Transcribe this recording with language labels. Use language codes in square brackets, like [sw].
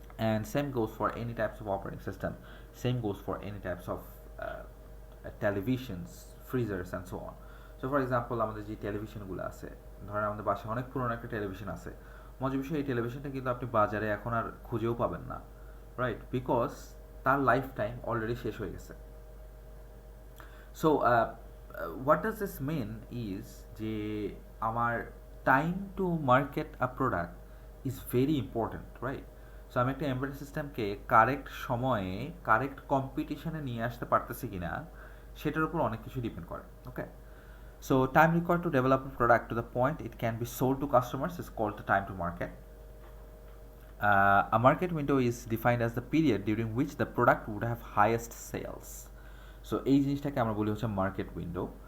[en] And same goes for any types of operating system, same goes for any types of televisions, freezers and so on. So for example, [bn] আমাদের যে টেলিভিশনগুলো আছে, ধরেন আমাদের বাসায় অনেক পুরনো একটা টেলিভিশন আছে, মজার বিষয় এই টেলিভিশনটা কিন্তু আপনি বাজারে এখন আর খুঁজেও পাবেন না, রাইট? [en] because [bn] তার লাইফ টাইম অলরেডি শেষ হয়ে গেছে। [en] So what does this mean is যে আমার time to market a product is very important, right? [bn] So আমি একটা এমবেডেড সিস্টেমকে কারেক্ট সময়ে কারেক্ট কম্পিটিশনে নিয়ে আসতে পারতেছি কিনা সেটার উপর অনেক কিছু ডিপেন্ড করে, ওকে? [en] So time required to develop a product to the point it can be sold to customers is called the time to market. A market window is defined as the period during which the product would have highest sales. [bn] So এই জিনিসটাকে আমরা বলি হচ্ছে market window.